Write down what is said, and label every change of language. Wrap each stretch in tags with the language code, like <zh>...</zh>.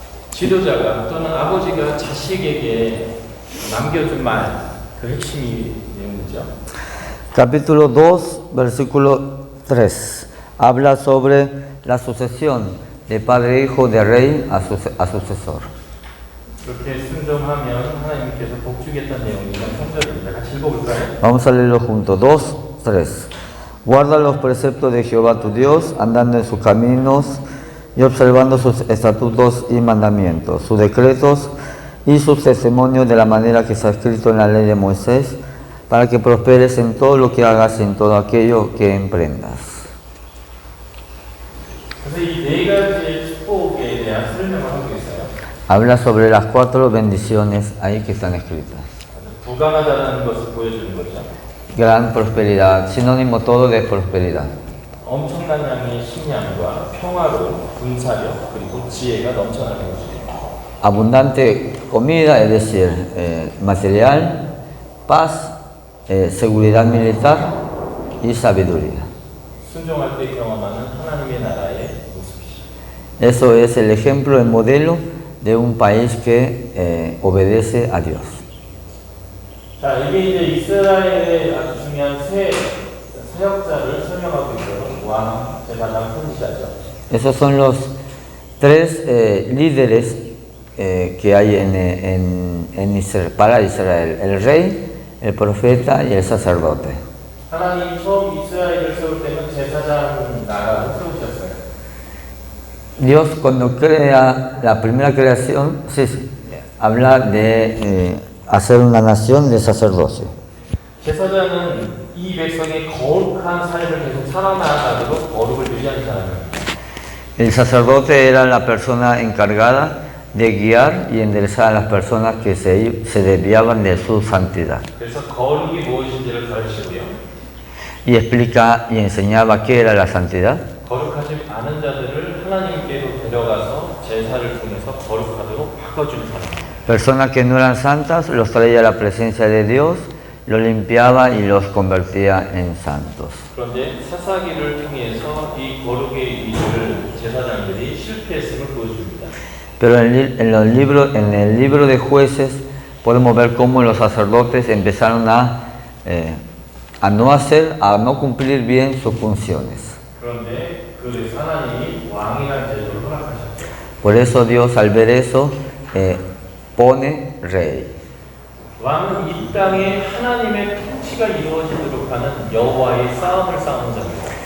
<ko>지도자가 또는 아버지가 자식에게 남겨준 말, 그 핵심이 내용이죠.</ko> <es>Capítulo 2, versículo 3. Habla sobre la sucesión de padre e hijo de rey a sucesor.</es> <ko>그렇게 순종하면 하나님께서 복주겠다는 내용이죠. 3절입니다. 같이 읽어볼까요?</ko> <es>Vamos a leerlo juntos. 2, 3. Guarda los preceptos de Jehová tu Dios, andando en sus caminos y observando sus estatutos y mandamientos, sus decretos y sus testimonios de la manera que está escrito en la ley de Moisés, para que prosperes en todo lo que hagas y en todo aquello que emprendas.</es> <ko>그래서 이 네 가지의 축복에 대한 설명을 하고 있어요.</ko> <es>Habla sobre las 4 bendiciones ahí que están escritas.</es> <ko>부강하다는 것을 보여주는 거죠.</ko> <es>Gran prosperidad, sinónimo todo de prosperidad.</es> <ko>엄청난 양의 식량과 평화로 군사력 그리고 지혜가 넘쳐나는 것이죠.</ko> <es>Abundante comida, es decir, material, paz, seguridad militar y sabiduría.</es> <ko>순종할 때 경험하는 하나님의 나라의 모습이죠.</ko> <es>Eso es el ejemplo, el modelo de un país que obedece a Dios.</es> <ko>자, 이게 이제 이스라엘의 아주 중요한 세 사역자를 설명하고 있어요. 왕, 제사장, 선지자죠.</ko> <es>Esos son los 3 líderes que hay en Israel, para Israel: el rey, el profeta y el sacerdote.</es> <ko>하나님이 처음 이스라엘을 세울 때는 제사장 나라를 세우셨어요.</ko> <es>Dios, cuando crea la primera creación, habla de hacer una nación de sacerdocio.</es> <ko>제사장은 이 백성의 거룩한 삶을 계속 살아나가도록 거룩을 유지하는 사람이에요.</ko> <es>El sacerdote era la persona encargada de guiar y enderezar a las personas que se desviaban de su santidad.</es> <ko>그래서 거룩이 무엇인지를 가르치고요.</ko> <es>Y explica y enseñaba qué era la santidad.</es> <ko>거룩하지 않은 자들을 하나님께로 데려가서 제사를 통해서 거룩하도록 바꿔주는 사람.</ko> <es>Personas que no eran santas los traía a la presencia de Dios, los limpiaba y los convertía en santos.</es> <ko>그런데 사사기를 통해서 이 거룩의 일을 제사장들이 실패했음을 보여줍니다.</ko> <es>Pero en el libro de Jueces podemos ver cómo los sacerdotes empezaron a no cumplir bien sus funciones.</es> <ko>그런데 그래서 하나님이 왕이라는 제도를 허락하셨죠.</ko> <es>Por eso Dios, al ver eso, pone rey.</es> <ko>왕은 이 땅에 하나님의 통치가 이루어지도록 하는 여호와의 싸움을 싸우는 자입니다.</ko>